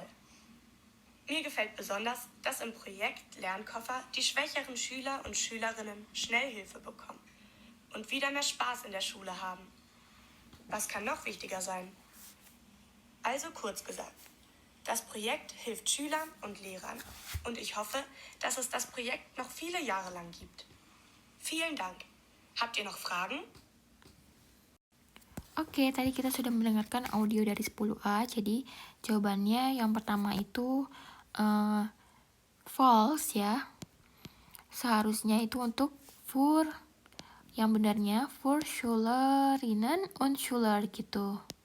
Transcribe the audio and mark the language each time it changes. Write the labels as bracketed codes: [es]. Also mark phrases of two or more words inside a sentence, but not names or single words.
[de] Mir gefällt besonders, dass im Projekt Lernkoffer die schwächeren Schüler und Schülerinnen schnell Hilfe bekommen und wieder mehr Spaß in der Schule haben. Was kann noch wichtiger sein? Also kurz gesagt, das Projekt hilft Schülern und Lehrern und ich hoffe, dass es das Projekt noch viele Jahre lang gibt. Vielen Dank. Habt ihr noch Fragen? [id] Oke, tadi kita sudah mendengarkan audio dari 10A. Jadi jawabannya yang pertama itu false ya. Seharusnya itu untuk für, yang benarnya [de] für Schülerinnen und Schüler [id] gitu.